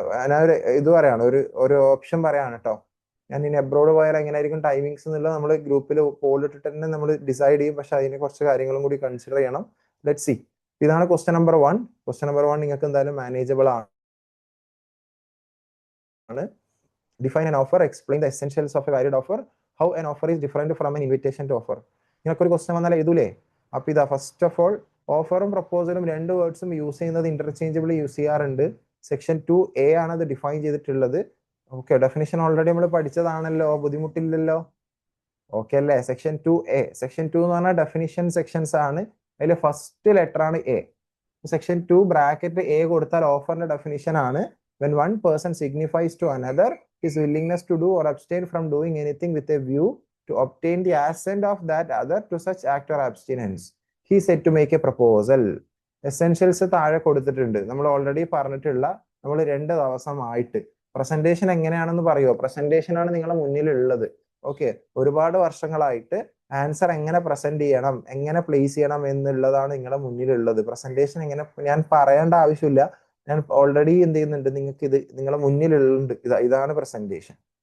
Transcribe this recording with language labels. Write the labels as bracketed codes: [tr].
[ml] ഞാനൊരു ഇത് പറയാണ്, ഒരു ഓപ്ഷൻ പറയാണ് കേട്ടോ. ഞാൻ ഇനി അബ്രോഡ് പോയാൽ എങ്ങനെയായിരിക്കും ടൈമിങ്സ് എന്നുള്ളത് നമ്മൾ ഗ്രൂപ്പിൽ പോൾ ഇട്ടിട്ട് തന്നെ നമ്മൾ ഡിസൈഡ് ചെയ്യും. പക്ഷെ അതിന് കുറച്ച് കാര്യങ്ങളും കൂടി കൺസിഡർ ചെയ്യണം. [en] Let see. [ml] ഇതാണ് ക്വസ്റ്റ്യൻ നമ്പർ 1. ക്വസ്റ്റ്യൻ നമ്പർ 1 നിങ്ങൾക്ക് എന്തായാലും മാനേജബിൾ ആണ്. [en] Define an offer, explain the essentials of a valid offer, how an offer is different from an invitation to offer. [ml] നിങ്ങൾക്ക് ഒരു ക്വസ്റ്റ്യൻ വന്നാൽ എഴുതൂലേ? അപ്പൊ ഇതാ, [en] first of all [ml] ഓഫറും പ്രപ്പോസലും രണ്ട് വേർഡ്സും യൂസ് ചെയ്യുന്നത് ഇന്റർചേഞ്ചബിൾ യൂസ് ചെയ്യാറുണ്ട്. സെക്ഷൻ 2A ആണ് അത് ഡിഫൈൻ ചെയ്തിട്ടുള്ളത്. ഓക്കെ, ഡെഫിനിഷൻ ഓൾറെഡി നമ്മൾ പഠിച്ചതാണല്ലോ, ബുദ്ധിമുട്ടില്ലല്ലോ. ഓക്കെ അല്ലേ? സെക്ഷൻ 2A, സെക്ഷൻ 2 എന്ന് പറഞ്ഞാൽ ഡെഫിനിഷൻ സെക്ഷൻസ് ആണ്. അതിൽ ഫസ്റ്റ് ലെറ്റർ ആണ് A. സെക്ഷൻ 2 ബ്രാക്കറ്റ് A കൊടുത്താൽ ഓഫറിന്റെ ഡെഫിനിഷൻ ആണ്. [en] When one person signifies to another his willingness to do or abstain from doing anything with a view to obtain the assent of that other to such act or abstinence, he is said to make a proposal. [ml] Essentials താഴെ കൊടുത്തിട്ടുണ്ട്. നമ്മൾ already പറഞ്ഞിട്ടുള്ള, നമ്മൾ 2 ദിവസമായിട്ട് presentation എങ്ങനെയാണെന്ന് പറയുമോ? Presentation ആണ് നിങ്ങളുടെ മുന്നിലുള്ളത്. ഓക്കെ, ഒരുപാട് വർഷങ്ങളായിട്ട് ആൻസർ എങ്ങനെ പ്രസന്റ് ചെയ്യണം, എങ്ങനെ പ്ലേസ് ചെയ്യണം എന്നുള്ളതാണ് നിങ്ങളുടെ മുന്നിലുള്ളത്. പ്രസന്റേഷൻ എങ്ങനെ ഞാൻ പറയേണ്ട ആവശ്യമില്ല, ഞാൻ ഓൾറെഡി എന്ത് ചെയ്യുന്നുണ്ട്, നിങ്ങൾക്ക് ഇത് നിങ്ങളുടെ മുന്നിലുണ്ട്. ഇതാണ് പ്രസന്റേഷൻ.